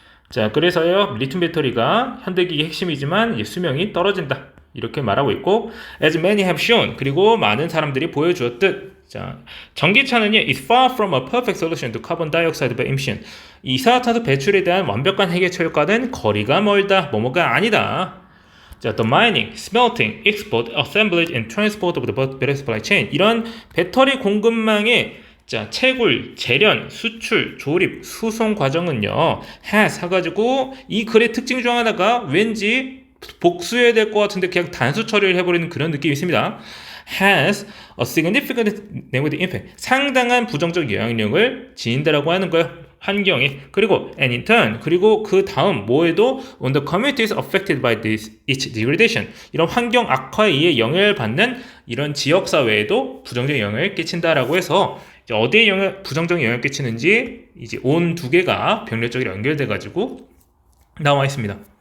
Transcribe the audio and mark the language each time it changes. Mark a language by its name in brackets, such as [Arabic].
[Korean] 자, 그래서요, 리튬 배터리가 현대기기의 핵심이지만 이제 수명이 떨어진다, 이렇게 말하고 있고, [English] as many have shown, [Korean] 그리고 많은 사람들이 보여주었듯, 자, 전기차는요, [English] is far from a perfect solution to carbon dioxide emission. [Korean] 이산화탄소 배출에 대한 완벽한 해결책과는 거리가 멀다, 뭐뭐가 아니다. [English] 자, the mining, smelting, export, assemblage, and transport of the battery supply chain. [Korean] 이런 배터리 공급망의 자, 채굴, 재련, 수출, 조립, 수송 과정은요, [English] has [Korean] 해가지고 이 글의 특징 중 하나가 왠지 복수해야 될 것 같은데 그냥 단수 처리를 해버리는 그런 느낌이 있습니다. [English] has a significant negative impact. [Korean] 상당한 부정적 영향력을 지닌다라고 하는 거예요. 환경에. 그리고 [English] and in turn, [Korean] 그리고 그 다음 뭐에도 [English] on the communities affected by its degradation, [Korean] 이런 환경 악화에 의해 영향을 받는 이런 지역사회에도 부정적 영향을 끼친다라고 해서, 이제 어디에 부정적 영향을 끼치는지 이제 온 두 개가 병렬적으로 연결돼 가지고 나와 있습니다.